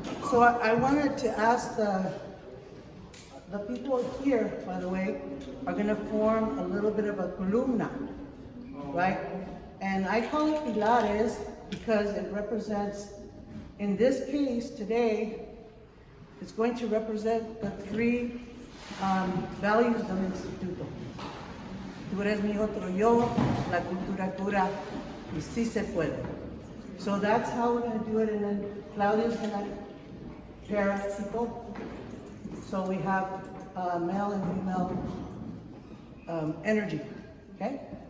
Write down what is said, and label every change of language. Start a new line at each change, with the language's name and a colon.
English: So I wanted to ask the people here, by the way, are going to form a little bit of a columna, right? And I call it pilares because it represents, in this case today, it's going to represent the three values
Spanish: del instituto. Tú eres mi otro yo, la cultura pura, y sí se puede.
English: So that's how we're going to do it, and then Claudia's going to pair people. So we have male and female energy, okay?